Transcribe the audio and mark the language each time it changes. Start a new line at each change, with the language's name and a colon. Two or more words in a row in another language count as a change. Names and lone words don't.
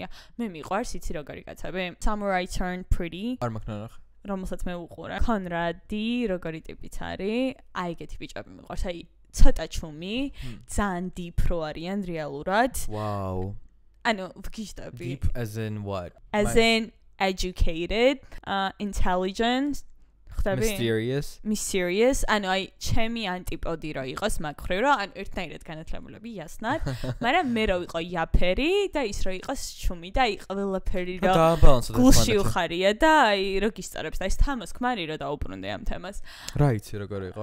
Georgian: მე მიყვარს, იცი როგორი კაცები? Samurai Turned Pretty. არ მაქვს ნახე. რომელსაც მე უყურე. კონრადი როგორი ტიპიც არის? აი ეგეთი ბიჭები მიყვარს, აი ცოტა ჩუმი, ძალიან deep რო არიან რეალურად. Wow. ანუ ვგიჟდები.
English: Deep as in what? As in educated, intelligent. Mysterious.
Georgian: ანუ აი ჩემი ანტიპოდი რო იყოს მაგხრივ რომ ანუ ერთნაირად განათლებულები იასნად, მაგრამ მე რო ვიყო იაფერი და ის რო იყოს ჩუმი და აი ყველაფერი რო გულში უხარია და აი რო გისწორებს და ის თამოს ქმარი რო დაუბრუნდე ამ თემას. რა იცი როგორ იყო?